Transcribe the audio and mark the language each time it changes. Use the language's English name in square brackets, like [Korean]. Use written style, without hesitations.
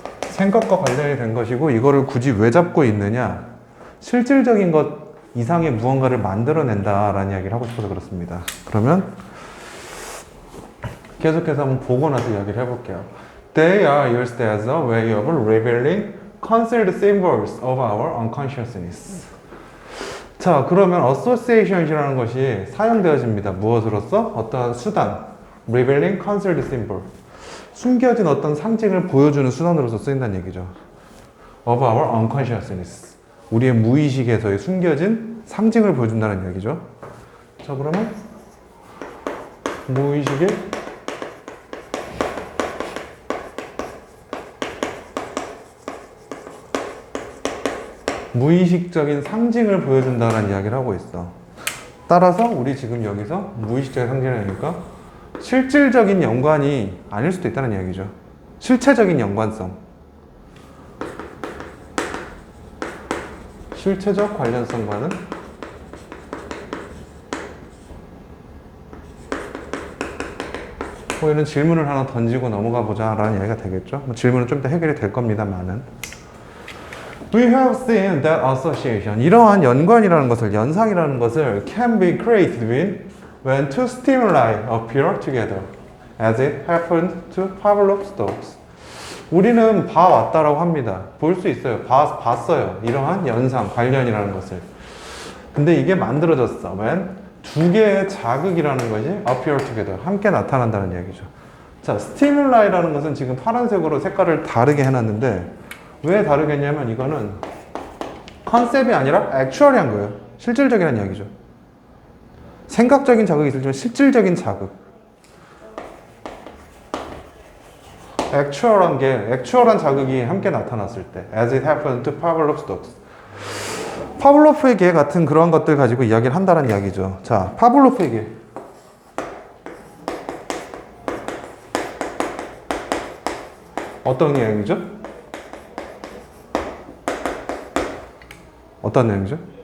[Korean] 생각과 관련이 된 것이고 이거를 굳이 왜 잡고 있느냐 실질적인 것 이상의 무언가를 만들어낸다라는 이야기를 하고 싶어서 그렇습니다. 그러면 계속해서 한번 보고 나서 이야기를 해볼게요. [English] They are used as a way of revealing concealed symbols of our unconsciousness. [Korean] 자, 그러면 associations이라는 것이 사용되어집니다. 무엇으로서? 어떠한 수단, [English] revealing concealed symbol. [Korean] 숨겨진 어떤 상징을 보여주는 수단으로서 쓰인다는 얘기죠. [English] of our unconsciousness. [Korean] 우리의 무의식에서의 숨겨진 상징을 보여준다는 얘기죠. 자, 그러면 무의식의 무의식적인 상징을 보여준다는 이야기를 하고 있어. 따라서 우리 지금 여기서 무의식적인 상징이니까 실질적인 연관이 아닐 수도 있다는 이야기죠. 실체적인 연관성. 실체적 관련성과는 뭐 이런 질문을 하나 던지고 넘어가 보자 라는 이야기가 되겠죠. 뭐 질문은 좀 더 해결이 될 겁니다만은 [English] We have seen that association. [Korean] 이러한 연관이라는 것을, 연상이라는 것을 [English] can be created when two stimuli appear together, as it happened to Pavlov's dogs. [Korean] 우리는 봐왔다라고 합니다. 볼 수 있어요. 봤어요. 이러한 연상, 관련이라는 것을. 근데 이게 만들어졌어. [English] when [Korean] 두 개의 자극이라는 것이 [English] appear together, [Korean] 함께 나타난다는 얘기죠. 자, stimul이라는 것은 지금 파란색으로 색깔을 다르게 해놨는데 왜 다르게 했냐면 이거는 컨셉이 아니라 액츄얼이한 거예요. 실질적이라는 이야기죠. 생각적인 자극이 있지만 실질적인 자극. 액츄얼한 자극이 함께 나타났을 때 [English] as it happened to Pavlov's dogs. [Korean] 파블로프의 개 같은 그런 것들 가지고 이야기를 한다는 이야기죠. 자, 파블로프의 개. 어떤 이야기죠? 어떤 내용이죠?